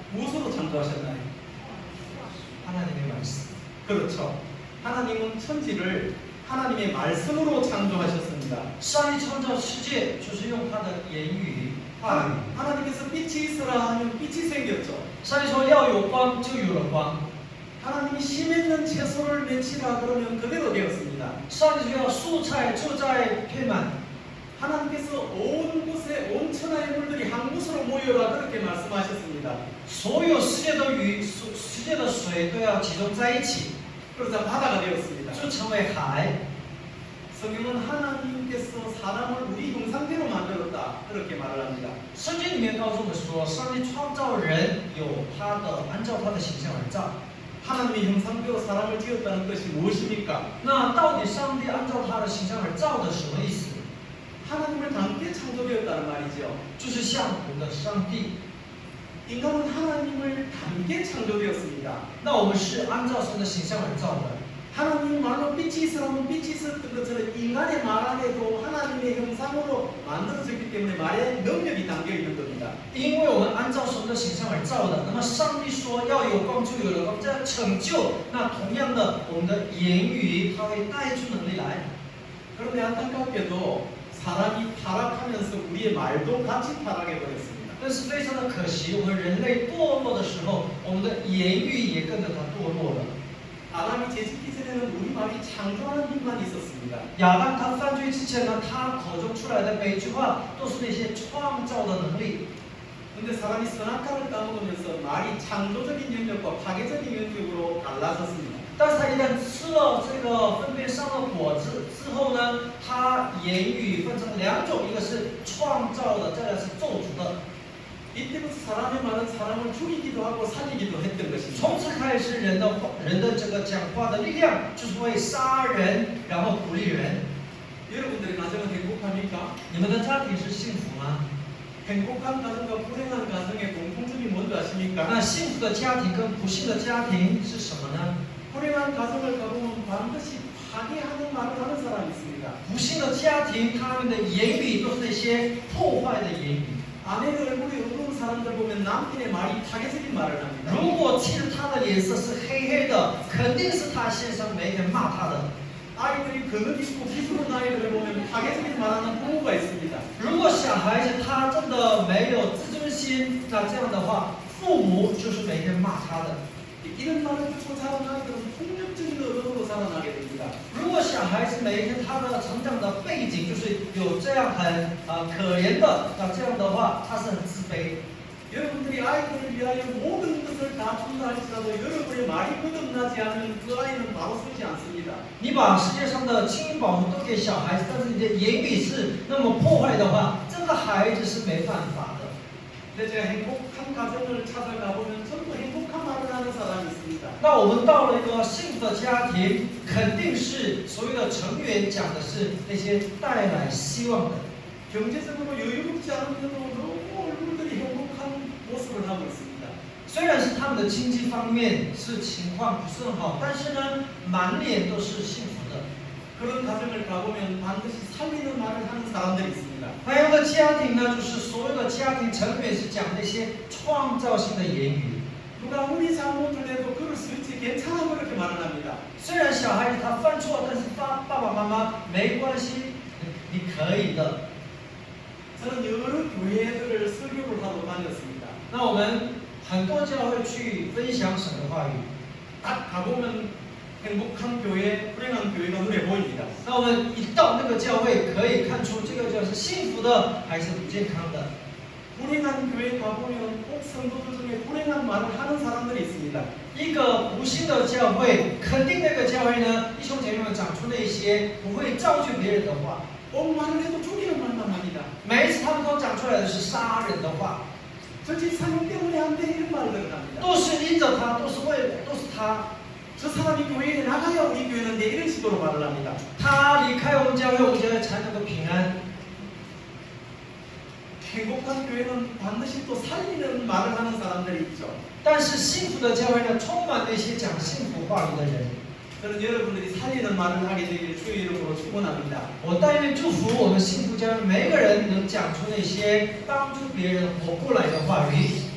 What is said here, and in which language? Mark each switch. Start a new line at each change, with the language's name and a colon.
Korean: 무엇으로 창조하셨나요? 하나님의 말씀. 그렇죠. 하나님은 천지를 하나님의 말씀으로 창조하셨습니다.
Chinese: 上帝创造世界就是用他的言语、话语。
Korean: 하나님께서 빛이 있으라 하면 빛이 생겼죠.
Chinese: 上帝说要有光，就有了光。
Korean: 하나님이 심했는 채소를 맺히라 그러면 그대로 되었습니다.
Chinese: 上帝说要蔬菜就在遍满。
Korean: 하나님께서 온 곳에 온 천하의 물들이 한 곳으로 모여라 그렇게 말씀하셨습니다.
Chinese: 所有世界的雨、世界的水都要集中在一起，
Korean: 그러자 바다가 되었습니다.
Chinese: 就成为海。
Korean: 성경은 하나님께서 사람을 우리 형상대로 만들었다 그렇게 말을 합니다.
Chinese: 圣经里面告诉我们说，上帝创造人有他的，按照他的形象而造。
Korean: 하나님의 형상대로 사람을 지었다는 것이 무엇입니까?
Chinese: 那到底上帝按照他的形象而造的什么意思？
Korean: 하나님을 닮게 창조되었다는 말이죠.
Chinese: 就是像我们的上帝。
Korean: 인간은 하나님을 닮게 창조되었습니다.
Chinese: 那我们是按照神的形象而造的。
Korean: 하나님 말로 빛이 있으라면 빛이 있었던 것처럼 인간의 말 안에도 하나님의 형상으로 만들어졌기 때문에 말에 능력이 담겨 있는 겁니다.
Chinese: 因为我们按照神的形象而造的，那么上帝说要有光就有了光，这样成就。那同样的，我们的言语它会带出能力来。
Korean: 그런데 안타깝게도 사람이 타락하면서 우리의 말도 같이 타락해 버렸습니다.
Chinese: 但是非常的可惜，我们人类堕落的时候，我们的言语也跟着它堕落了。
Korean: 아담이 죄짓기 전에는 우리 말이 창조하는 힘만 있었습니다.
Chinese: 亚当他犯罪之前呢，他口中出来的每一句话都是那些创造的能力。
Korean: 근데 사람이 선악과를 까먹으면서 말이 창조적인 영역과 파괴적인 영역으로 갈라졌습니다.
Chinese: 但是他一旦吃了这个分辨善恶果子之后呢，他言语分成两种，一个是创造的，再来是咒诅的。
Korean: 이때부터 사람의 말은 사람을 죽이기도 하고 살리기도 했던 것입니다.
Chinese: 从此开始，人的这个讲话的力量就是会杀人，然后鼓励人。
Korean: 여러분들의 가정은 행복합니까?
Chinese: 你们的家庭是幸福吗？
Korean: 행복한 가정과 불행한 가정의 공통점이 뭔지 아십니까?
Chinese: 那幸福的家庭跟不幸的家庭是什么呢？
Korean: 불행한 가정을 가보면 반드시 파괴하는 말을 하는 사람이 있습니다.
Chinese: 不幸的家庭，他们的言语都是那些破坏的言语。
Korean: 아내의 얼굴이 어두운 사람들 보면 남편의 말이 파괴적인 말을 합니다.
Chinese: 如果其实他的脸色是黑黑的，肯定是他先生每天骂他的。
Korean: 아이들이 그늘 있고 비수른 아이들을 보면 파괴적인 말하는 부모가 있습니다.
Chinese: 如果小孩子他真的没有自尊心，那这样的话，父母就是每天骂他的。
Korean: 이런 말을 듣고 자란 아이들은 폭력적인 어른으로 자라나게 됩니다.
Chinese: 如果小孩子每一天他的成长的背景就是有这样很可怜的，那这样的话他是很自卑。
Korean: 여러분들이 아이들을 위하여 모든 것을 다 준다 할지라도 여러분의 말이 거듭나지 않으면 그 아이는 바로 서지 않습니다.
Chinese: 你把世界上的金银宝物都给小孩子，但是你的言语是那么破坏的话，这个孩子是没办法的。
Korean: 근데 제가 행복한 가정을 찾아가 보면 전부 행복한 말을 하는 사람이 있습니다.
Chinese: 那我们到了一个幸福的家庭，肯定是所有的成员讲的是那些带来希望的。
Korean: 경제적으로 여유롭지 않은데도 너무 얼굴들이 행복한 모습을 하고 있습니다.
Chinese: 虽然是他们的经济方面是情况不是很好，但是呢，满脸都是幸福的。
Korean: 그런 가정을 가보면 반드시 살리는 말을 하는 사람들이 있습니다.
Chinese: 还有的家庭呢，就是所有的家庭成员是讲那些创造性的言语。
Korean: 누가 아무리 잘못을 해도 그럴 수 있지 괜찮아 그렇게 말을 합니다.
Chinese: 虽然小孩子他犯错，但是爸爸妈妈没关系，你可以的。
Korean: 저는 여러 교회들을 설교를 하고 다녔습니다.
Chinese: 那我们很多教会去分享神的话语，
Korean: 딱 가보면 행복한 교회, 불행한 교회가 눈에 보입니다.
Chinese: 那我们一到那个教会，可以看出这个教是幸福的还是不健康的。
Korean: 불행한 교회 가보면 꼭 성도들 중에 불행한 말을 하는 사람들이 있습니다.
Chinese: 一个不幸的教会，肯定那个教会呢，弟兄姐妹们长出那些不会造就别人的话，
Korean: 꼭 말을 해도 죽이는 말만 합니다.
Chinese: 每一次他们都讲出来的是杀人的话，
Korean: 저 집사님 때문에 안 돼 이런 말들을 합니다.
Chinese: 都是因着他，都是为了，都是他，
Korean: 저 사람이 교회에 나가야 우리 교회는 돼 이런 식으로 말을 합니다.
Chinese: 他离开我们教会，我们教会才能够平安。
Korean: 행복한 교회는 반드시 또 살리는 말을 하는 사람들이 있죠.
Chinese: 但是幸福的教会呢，充满那些讲幸福话语的人。
Korean: 저는 여러분들이 살리는 말을 하게 되길 주의 이름으로 축원합니다.
Chinese: 我但愿祝福我们幸福教会每个人能讲出那些帮助别人活过来的话语。